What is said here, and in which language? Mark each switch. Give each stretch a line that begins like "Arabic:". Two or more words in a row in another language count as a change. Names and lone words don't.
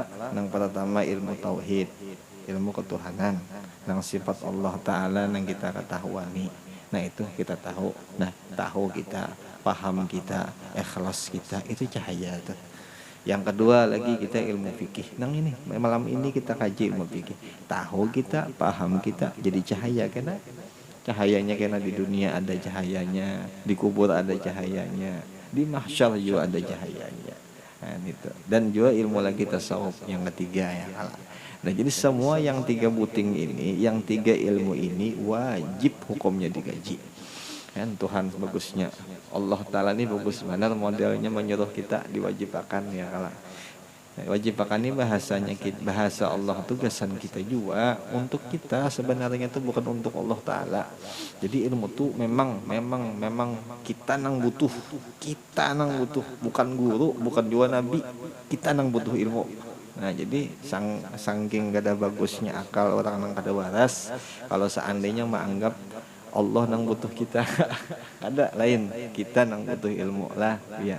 Banjar: Nang pertama ilmu tauhid, ilmu ketuhanan, nang sifat
Arabic: الله تعالى
Banjar: nang kita ketahuani. Nah itu kita tahu. Nah tahu kita, paham kita, ikhlas kita, itu cahaya tuh.
Indonesian: Yang kedua lagi kita ilmu fikih.
Banjar: Nang ini malam ini kita kaji ilmu fikih. Tahu kita, paham kita, jadi cahaya kena. Cahayanya kena di dunia ada cahayanya, di kubur ada cahayanya, di mahsyar juga ada cahayanya. Nah, itu.
Indonesian: Dan juga ilmu lagi tasawuf yang ketiga ya. Nah jadi semua yang tiga buting ini, yang tiga ilmu ini wajib hukumnya dikaji. Kan Tuhan bagusnya
Arabic: الله تعالى
Indonesian: ini bagus benar modelnya menyuruh kita diwajibkan ya kalau wajibkan ini bahasanya kita, bahasa Allah tugasan kita juga untuk kita sebenarnya itu bukan untuk
Arabic: الله تعالى.
Banjar: Jadi ilmu tuh memang kita nang butuh, bukan guru, bukan juga nabi, kita nang butuh ilmu. Nah jadi saking gak ada bagusnya akal orang nang kada waras kalau seandainya menganggap Allah nang butuh kita ada lain kita nang butuh ilmu lah ya.